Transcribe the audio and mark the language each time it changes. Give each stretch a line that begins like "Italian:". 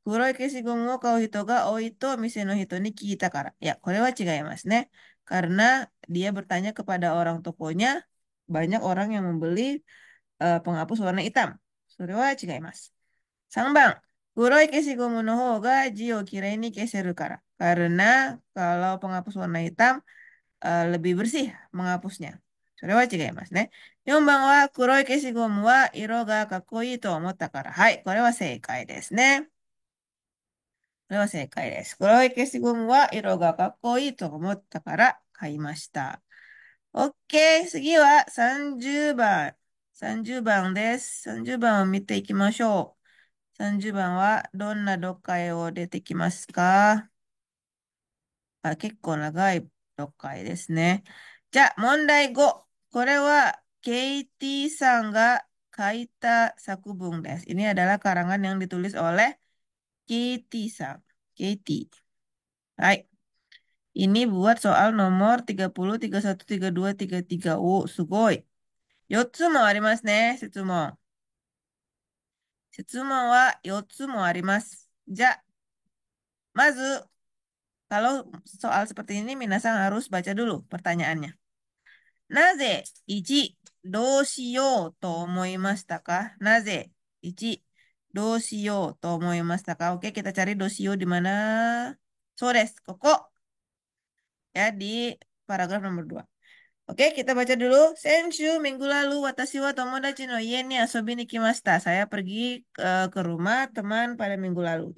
Japanese: 黒い消しゴムを買う人が多いと店の人に聞いたから。いや、これは違いますね。
Indonesian: Karena dia bertanya kepada orang tokonya, banyak orang yang membeli penghapus warna hitam.
Japanese: それは違います。3番。黒い消しゴムの方が字をきれいに消せるから。
Indonesian: Karena kalau penghapus warna hitam lebih bersih menghapusnya.
Japanese: それは違いますね。 4番は黒い消しゴムは色がかっこいいと思ったから。はい、これは正解ですね。これは正解です。黒い消しゴムは色がかっこいいと思ったから買いました。 OK。 次は30番。30番です。 30番を見ていきましょう。30番はどんな読解を出てきますか？結構長い読解ですね。じゃあ、問題5。これは、ケイティさんが書いた作文です。
Indonesian: Ini adalah karangan yang ditulis oleh Katie さん。
Japanese: ケイティ。はい。
Indonesian: Ini buat soal nomor 30, 31, 32, 33.
Japanese: O、すごい。 4つもありますね、質問。質問は4つもあります。じゃあ、まず、
Indonesian: kalau soal seperti ini, minasan harus baca dulu pertanyaannya.
Japanese: なぜ1、どうしようと思いましたか？なぜ1、どうしようと思いましたか？
Indonesian: Oke, kita cari
Japanese: どうしよう
Indonesian: di mana?
Japanese: そうです。ここ。
Indonesian: Ya, di paragraf nomor 2. Oke, kita baca dulu.
Japanese: Senshu,
Indonesian: minggu lalu,
Japanese: watashi wa tomodachi no ie ni asobi ni kimashita.
Indonesian: Saya pergi ke rumah teman pada minggu lalu.